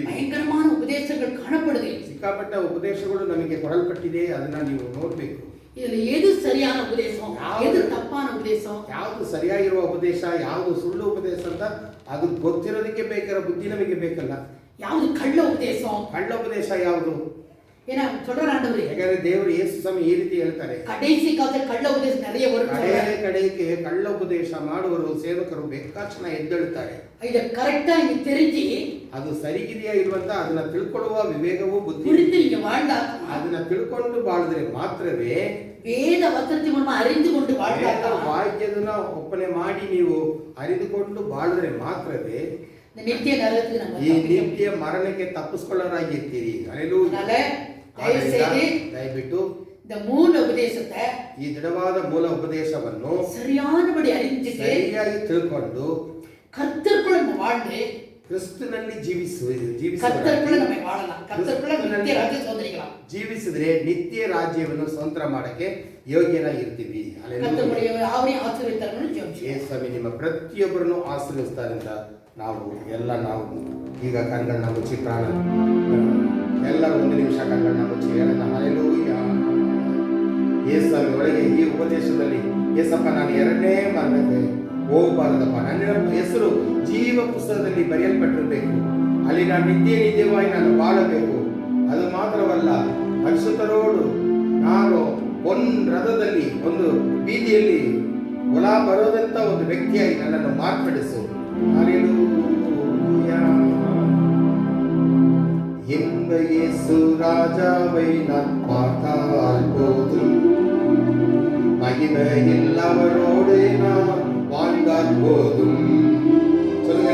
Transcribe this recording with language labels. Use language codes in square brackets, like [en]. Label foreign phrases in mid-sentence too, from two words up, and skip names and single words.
[ta] பயங்கரமான உபதேசங்கள் காணப்படுது. [kn] ಸಿಕ್ಕಾಪಟ್ಟ ಉಪದೇಶಗಳು ನಮಗೆ ಕೊಡಲ್ಪಟ್ಟಿದೆ, ಅದನ್ನ ನೀವು ನೋಡಬೇಕು. [ta] இதுல எது சரியான உபதேசம், எது தப்பான உபதேசம், [kn] ಯಾವುದು ಸರಿಯಾಗಿರುವ ಉಪದೇಶ, ಯಾವುದು ಸುಳ್ಳು ಉಪದೇಶ ಅಂತ ಅದು ಗೊತ್ತಿರೋದಕ್ಕೆ ಬೇಕಾದ ಬುದ್ಧಿ ನಮಗೆ ಬೇಕಲ್ಲ. ಯಾವುದು ಕಳ್ಳ ಉಪದೇசம், ಕಳ್ಳ ಉಪದೇಶ ಯಾವುದು? [ta] ஏன்னா சொல்றாரு ஆண்டவர், [kn] ಯಾಕಂದ್ರೆ ದೇವರು ಯೇಸು ಸ್ವಾಮಿ ಈ ರೀತಿ ಹೇಳ್ತಾರೆ, [ta] கடைசி காலத்துல கள்ள உபதேசம் நிறைய வரும். [kn] ಕಡೆಗೆ ಕಳ್ಳ ಉಪದೇಶ ಮಾಡುವರು ಸೇವಕರು ಬೇಕಾಕ್ಷಣ ಎದ್ದೇಳುತ್ತಾರೆ. [ta] இத கரெக்டா நீங்க தெரிஞ்சு [kn] ಅದು ಸರಿಗಿದೆಯಾ ಇರುವಂತ ಅದನ್ನ ತಿಳ್ಕೊಳ್ಳುವ ವಿವೇಕವು ಬುದ್ಧಿ [ta] புரிந்து நீங்க வாழ்ந்தா, [kn] ಅದನ್ನ ತಿಳ್ಕೊಂಡು ಬಾಳಿದ್ರೆ ಮಾತ್ರವೇ, [ta] வேத வசனத்தின் மூலமா அறிந்து கொண்டு வாழ்ந்தா, [kn] ವಾಕ್ಯದನ್ನ ಒಪ್ಪನೆ ಮಾಡಿ ನೀವು ಅರಿದುಕೊಂಡು ಬಾಳಿದ್ರೆ ಮಾತ್ರವೇ [ta] இந்த நித்திய நரகத்துக்கு நம்ம [kn] ಈ ನಿತ್ಯ ಮರಣಕ್ಕೆ ತಪ್ಪಿಸಿಕೊಳ್ಳರಾಗಿರ್ತೀರಿ. ಹಲ್ಲೆಲೂಯಾ. ದಯವಿಟ್ಟು [ta] இந்த மூல ಉಪದೇಶத்தை, [kn] ಈ ದೃಢವಾದ ಮೂಲ ಉಪದೇಶವನ್ನು [ta] சரியானபடி அறிந்து [kn] ಸರಿಯಾಗಿ ತಿಳ್ಕೊಂಡು [ta] கர்த்தருக்குள்ள நம்ம வாழ்ந்து [kn] ಕ್ರಿಸ್ತನಲ್ಲಿ [ta] கர்த்தருக்குள்ள நம்ம வாழலாம். கர்த்தருக்குள்ள நித்திய ராஜ்ಯ சுதந்திரிக்கலாம். [kn] ಜೀವಿಸಿದ್ರೆ ನಿತ್ಯ ರಾಜ್ಯವನ್ನು ಸ್ವತಂತ್ರ ಮಾಡಕ್ಕೆ ಯೋಗ್ಯರಾಗಿರ್ತೀವಿ. [ta] கர்த்தருடைய யாவரையும் ஆசீர்வதித்தார்னு ஜெபிச்சு. [kn] ಯೇಸುಸ್ವಾಮಿ ನಿಮ್ಮ ಪ್ರತಿಯೊಬ್ಬರನ್ನು ಆಶೀರ್ವದಿಸ್ತಾರೆ ಅಂತ ನಾವು ಈಗ ಕಣ್ಗಳನ್ನ ಮುಚ್ಚಿ ಪ್ರಾಣ ಎಲ್ಲರೂ 1 ನಿಮಿಷ ಕಣ್ಗಳನ್ನ ಮುಚ್ಚಿ ಹೇಳೋಣ. ಹಲ್ಲೆಲೂಯಾ. ಯೇಸುಸ್ವಾಮಿ ಒಳಗೆ ಈ ಉಪದೇಶದಲ್ಲಿ, ಯೇಸಪ್ಪ ನಾನು ಎರಡನೇ ಮರಣಕ್ಕೆ ಹೋಗಬಾರದಪ್ಪ. ನನ್ನ ಹೆಸರು ಜೀವ ಪುಸ್ತಕದಲ್ಲಿ ಬರೆಯಲ್ಪಟ್ಟಿರಬೇಕು. ಅಲ್ಲಿ ನಾನು ನಿತ್ಯವಾಗಿ ನಾನು ಬಾಳಬೇಕು. ಅದು ಮಾತ್ರವಲ್ಲ, ಪರಿಶುದ್ಧರೋಡು ನಾನು ಒಂದು ರಥದಲ್ಲಿ, ಒಂದು ಬೀದಿಯಲ್ಲಿ ಹೊಲ ಬರೋದಂತ ಒಂದು ವ್ಯಕ್ತಿಯಾಗಿ ನನ್ನನ್ನು ಮಾರ್ಪಡಿಸು. [ta] ஹல்லேலூயா. இந்த இயேசு ராஜாவை நான் பார்த்தால் போதும், மகிமையில் அவரோடு நான் வாழ்ந்தால் போதும். சொல்லுங்க.